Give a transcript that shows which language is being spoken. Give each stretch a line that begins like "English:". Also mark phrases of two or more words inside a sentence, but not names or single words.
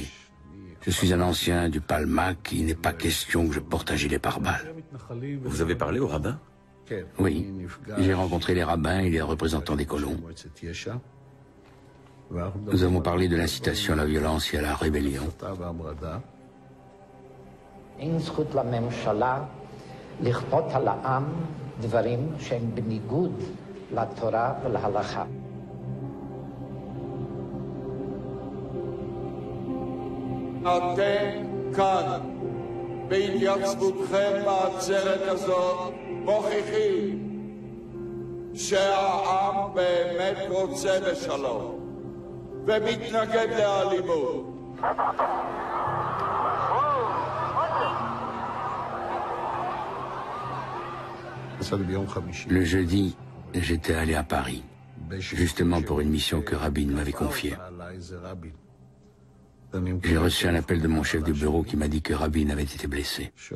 French: Je suis un ancien du Palmach, il n'est pas question que je porte un gilet pare-balles. Vous avez parlé au rabbin? Oui, j'ai rencontré les rabbins et les représentants des colons. Nous avons parlé de l'incitation à la violence et à la rébellion.
Hebrew: אין זכות לממשלה לכפות על העם דברים שהם בניגוד לתורה ולהלכה. אתם כאן, בהתייצבותכם בעצרת הזאת, מוכיחים שהעם באמת רוצה בשלום ומתנגד לאלימות.
French: Le jeudi, j'étais allé à Paris, justement pour une mission que Rabin m'avait confiée. J'ai reçu un appel de mon chef de bureau qui m'a dit que Rabin avait été blessé.